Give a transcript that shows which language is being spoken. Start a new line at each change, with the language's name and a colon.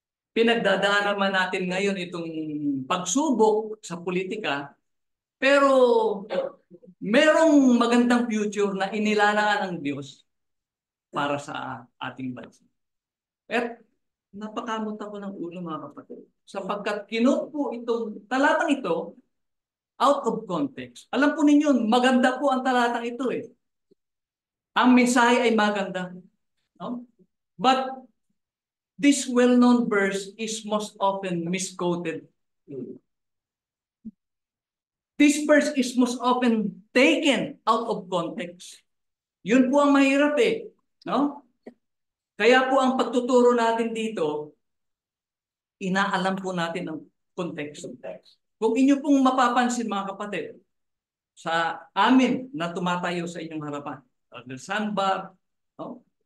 Filipino: Pinagdadaanan man natin ngayon itong pagsubok sa politika, pero merong magandang future na inilalaan ng Diyos para sa ating bansa. At napakamot ako ng ulo mga kapatid. Sapagkat kinote po itong talatang ito
English: out of context.
Filipino: Alam po ninyo, maganda po ang talatang ito eh. Ang mensahe ay maganda. No?
English: But this well-known verse is most often misquoted. This verse is most often taken out of context.
Filipino: Yun po ang mahirap eh. No? Kaya po ang pagtuturo natin dito, inaalam po natin ang context. Kung inyo pong mapapansin mga kapatid, sa amin na tumatayo sa inyong harapan, Brother Sanbar, no?